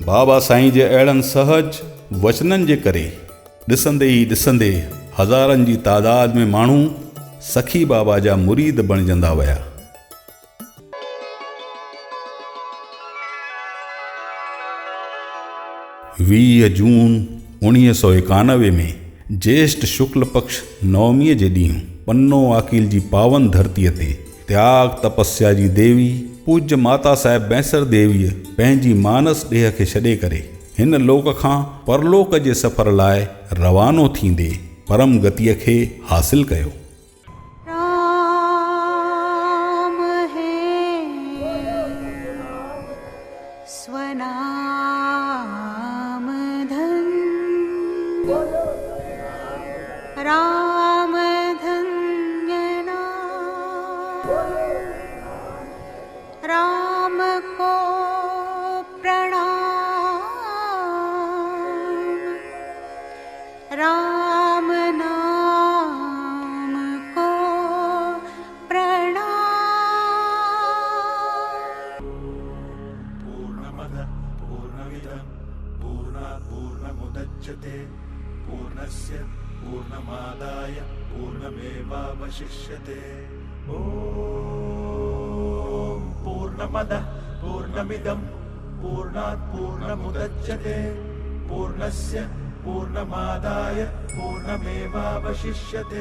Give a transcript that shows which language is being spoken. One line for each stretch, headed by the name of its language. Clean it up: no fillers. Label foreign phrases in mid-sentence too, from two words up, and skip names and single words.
Sindhi: बाबा साईं जे अहिड़नि सहज वचननि जे करे ॾिसंदे ई ॾिसंदे हज़ारनि जी तादाद में माण्हू सखी बाबा जा मुरीद बणजंदा विया। वीह जून 1991 में ज्येष्ठ शुक्ल पक्ष नवमीअ जे ॾींहुं पन्नो आकील जी पावन धरतीअ ते त्याग तपस्या जी देवी पूज्य माता साहिब बैंसर देवीअ पंहिंजी मानस ॾेह खे छॾे करे हिन लोक खां परलोक जे सफ़र लाइ रवानो थींदे परम गतिअ खे हासिल कयो।
Hindi: राम है स्वनाम धन, राम धन्य नाम, राम को प्रणाम, राम नाम को प्रणाम।
Sanskrit: पूर्णमद पूर्णमिदं पूर्णात् पूर्णमुदच्यते पूर्णस्य पूर्णमादाय पूर्णमेवावशिष्यते। ॐ पूर्णमदः पूर्णमिदं पूर्णात् पूर्णमुदच्यते पूर्णस्य पूर्णमादाय पूर्णमेवावशिष्यते।